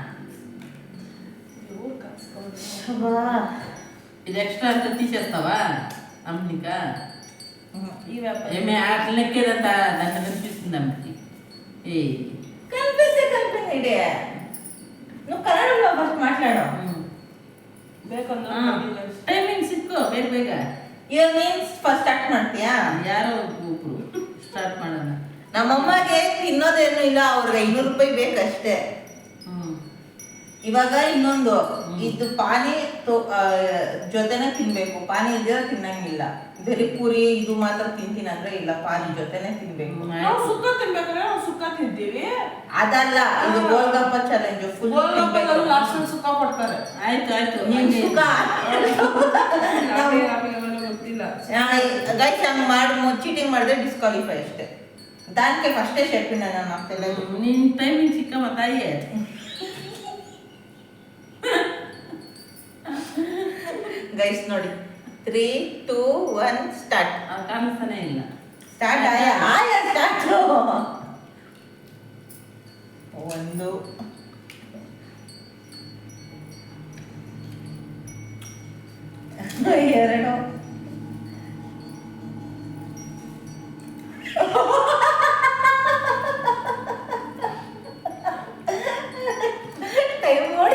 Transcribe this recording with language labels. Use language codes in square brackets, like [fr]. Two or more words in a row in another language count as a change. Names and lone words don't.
[te] ఎవరు కాసుకోవాలి ఇది ఎక్స్ట్రా అంతా తీసేస్తావా అమ్మనికా? ఈ వ్యాపారం ఏమే అట్లెక్కేదంత దాంట్లో కనిపిస్తుంది అమ్మకి. ఏ ಕಲ್ಪನೆ నువ్వు కన్నడంలో ఫస్ట్ మాట్లాడు. [kn] ಬೇಕಂದ್ರೆ ಟೈಮಿಂಗ್ ಸಿಕ್ಕು ಬೇಗ ಬೇಗ. ಇವಾಗ ನೀನ್ ಫಸ್ಟ್ ಸ್ಟಾರ್ಟ್ ಮಾಡ್ತೀಯಾ? ಯಾರೋ ಒಬ್ರು ಸ್ಟಾರ್ಟ್ ಮಾಡೋಣ. ನಮ್ಮಮ್ಮಗೆ ತಿನ್ನೋದೇನು ಇಲ್ಲ, ಅವ್ರಿಗೆ 500 ರೂಪಾಯಿ ಬೇಕಷ್ಟೇ. ಇವಾಗ ಇನ್ನೊಂದು ಇದು ಪಾನಿ ಜೊತೆನೆ ತಿನ್ಬೇಕು. ಪಾನಿ ಇದ್ರೆ ತಿನ್ನಂಗಿಲ್ಲ. ಬರೀ ಪೂರಿ ಇದು ಮಾತ್ರ ತಿಂತೀನಿ ಅಂದ್ರೆ ಇಲ್ಲ, ಪಾನಿ ಜೊತೆನೆ ತಿನ್ಬೇಕು. ನಾವು ಸುಕ್ಕ ತಿನ್ಬೇಕಂದ್ರೆ ನಾವು ಸುಕ್ಕ ತಿಂತೀವಿ. ಅದಲ್ಲ, ಇದು ಗೋಲ್ಗಪ್ಪ ಚಾಲೆಂಜ್. ಫುಲ್ ಗೋಲ್ಗಪ್ಪದಲ್ಲಿ ಲಾಸ್ಟ್ ಸುಕ್ಕ ಕೊಡ್ತಾರೆ. ಆಯ್ತು ಆಯ್ತು. ನಿಮ್ ಸುಕ್ಕ ಗೊತ್ತಿಲ್ಲ. ಗೈಸ್ ಹಂಗ್ ಮಾಡಿ ಚೀಟಿಂಗ್ ಮಾಡಿದ್ರೆ ಡಿಸ್ಕ್ವಾಲಿಫೈ ಅಷ್ಟೇ. [te] దానికి ఫస్టే చెప్పిన నాకు తెలియదు. [kn] ನಿನ್ ಟೈಮಿಂಗ್ ಸಿಕ್ಕಮ್ಮ ತಾಯಿ. ಗೈಸ್ ನೋಡಿ 3, 2, 1 ಸ್ಟಾರ್ಟ್. ಕಾಣಿಸ್ತಾನೆ ಇಲ್ಲ. ಸ್ಟಾರ್ಟ್ ಆಯಾ ಸ್ಟಾರ್ಟ್. 1 2 ಟೈಮ್ ನೋಡಿ.